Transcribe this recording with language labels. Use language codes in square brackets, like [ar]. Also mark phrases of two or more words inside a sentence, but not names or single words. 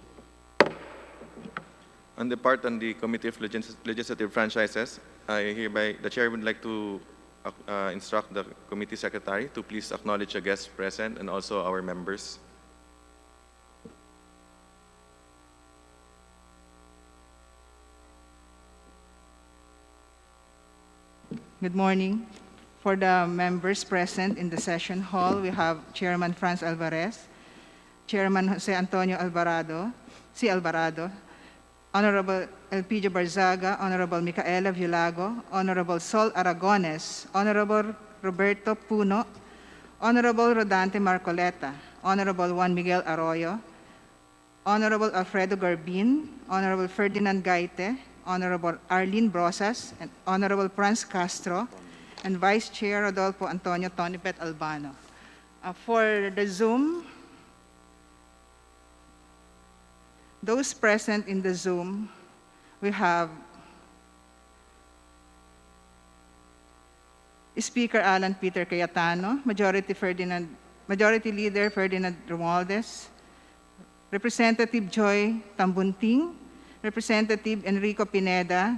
[en] On the part on the Committee of Legislative Franchises, the Chair would like to instruct the Committee Secretary to please acknowledge the guests present and also our members. Good morning. For the members present in the session hall, we have Chairman Franz Alvarez, Chairman Jose Antonio Alvarado, C. Alvarado, Honorable Elpidio Barzaga, Honorable Micaela Villago, Honorable Sol Aragones, Honorable Roberto Puno, Honorable Rodante Marcoleta, Honorable Juan Miguel Arroyo, Honorable Alfredo Garbin, Honorable Ferdinand Gaite, Honorable Arlene Brosas, and Honorable Franz Castro, and Vice Chair Rodolfo Antonio Tonipet Albano. For the Zoom, those present in the Zoom, we have Speaker Alan Peter Cayetano, Majority Leader Ferdinand Romualdez, Representative Joy Tambunting, Representative Enrico Pineda,